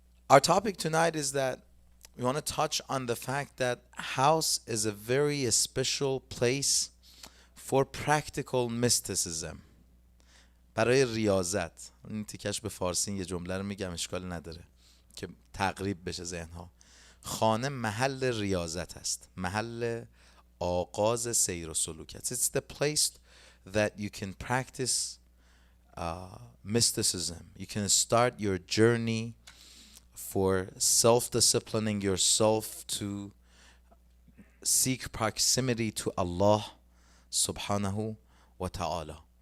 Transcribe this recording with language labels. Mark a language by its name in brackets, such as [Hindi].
[English] Our topic tonight is that we want to touch on the fact that house is a very special place for practical mysticism. [Persian] برای ریاضت. این تیکش به فارسی یه جمله رو میگم، اشکال نداره که تقریب بشه ذهنها. خانه محل ریاضت است، محل آغاز سیر و سلوک است. [English] It's the place that you can practice mysticism. You can start your journey for self-disciplining yourself to seek proximity to Allah [Arabic] subhanahu wa ta'ala.